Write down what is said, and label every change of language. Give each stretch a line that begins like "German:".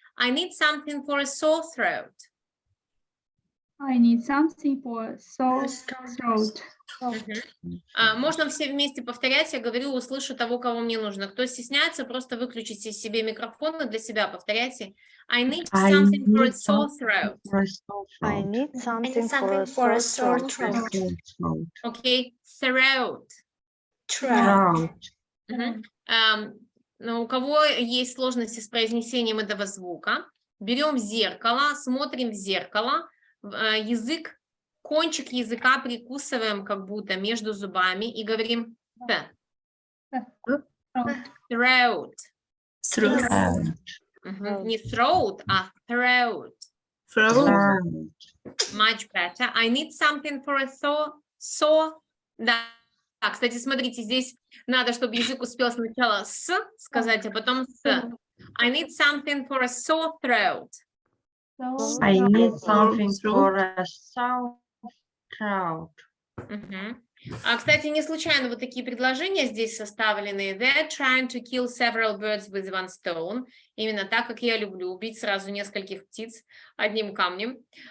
English: I need something for a sore throat. I need something for a sore throat.
Russian: Можно все вместе повторять. Я говорю, услышу того, кого мне нужно. Кто стесняется, просто выключите себе микрофон и для себя повторяйте.
English: I need something for a sore throat. I need I something need for a something for a sore sore throat. throat. Okay, throat. Throat. Мгм.
Russian: Но у кого есть сложности с произнесением этого звука, берем зеркало, смотрим в зеркало, язык, кончик языка прикусываем как будто между зубами и говорим «т».
English: Throat. Мгм.
Russian: Не throat, а throat.
English: Much better. I need something for a sore.
Russian: Да. Кстати, смотрите, здесь надо, чтобы язык успел сначала «с» сказать, а потом «с».
English: I need something for a sore throat. I need something for a sore throat. Мгм.
Russian: Кстати, не случайно вот такие предложения здесь составлены.
English: They're trying to kill several birds with one stone.
Russian: Именно так, как я люблю, убить сразу нескольких птиц одним камнем.